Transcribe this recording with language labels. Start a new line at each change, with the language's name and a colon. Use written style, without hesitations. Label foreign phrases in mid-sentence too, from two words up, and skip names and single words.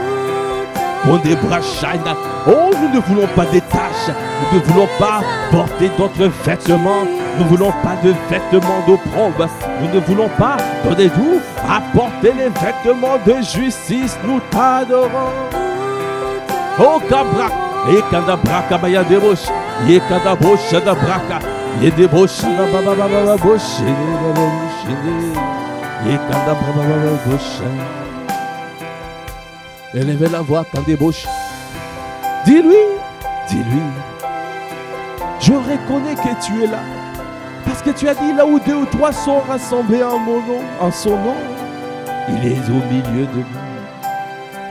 French: Oh, nous ne voulons pas des taches, nous ne voulons pas porter d'autres vêtements, nous ne voulons pas de vêtements d'opprobre, nous ne voulons pas, donnez-nous, apporter les vêtements de justice, nous t'adorons. Oh, Kabrak, et Kandabraka Bayadebosh, et Kandabosh da Braka, et Debosh da Baba Bosh, et Kandabraka Bosh. Élevez la voix, Kandebosh. Dis-lui, je reconnais que tu es là. Parce que tu as dit là où 2 ou 3 sont rassemblés en mon nom, en son nom, il est au milieu de nous.